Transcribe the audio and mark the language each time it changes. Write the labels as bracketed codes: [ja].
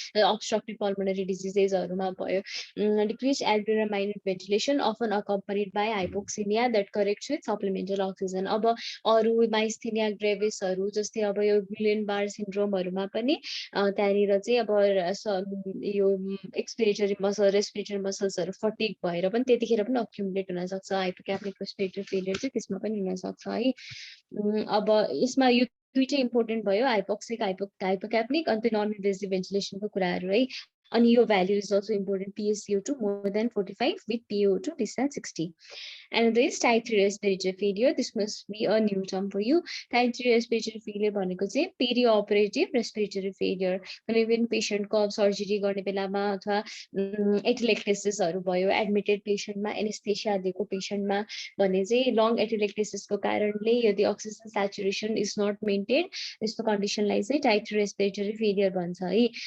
[en] Obstructive pulmonary डिजिजेसहरुमा भयो। Decrease alveolar minute ventilation often accompanied by hypoxemia that corrects with supplemental oxygen. [ne] अब अरु myasthenia ग्रेभिसहरु जस्तै अब यो गुइलेन बार सिन्ड्रोमहरुमा पनि त्यहाँनिर चाहिँ अब यो एक्सपिरेटरी मसल रेस्पिरेटरी मसल्सहरु फटिग भएर पनि त्यतिखेर पनि अक्युमुलेट हुन सक्छ। हाइपोक्याप्निक रेस्पिरेटरी फेलियर चाहिँ त्यसमा पनि हुन सक्छ है। अब यसमा यो दुईटै इम्पोर्टेन्ट भयो, हाइपोक्सिक हाइपोक्याप्निक अनि नन इन्भेसिभ भेन्टिलेसनको कुराहरु है। [en] अनि यो value is also important, PSCO2 more than 45 with PaO2 less than 60. And there is type 3 respiratory failure. This must be a new term for you. Type 3 respiratory failure [ne] भनेको चाहिँ [en] perioperative respiratory failure। [ne] कुनै पनि पेशेन्टको surgery गर्ने बेलामा अथवा एटिलेक्टेसिसहरु भयो admitted पेशेन्टमा, anaesthesia दिएको पेशेन्टमा भने चाहिँ लङ एटिलेक्टेसिसको कारणले यदि oxygen saturation [en] is not maintain, [ne] त्यस्तो कन्डिसनलाई चाहिँ टाइप 3 रेस्पिरेटरी फेलियर भन्छ है।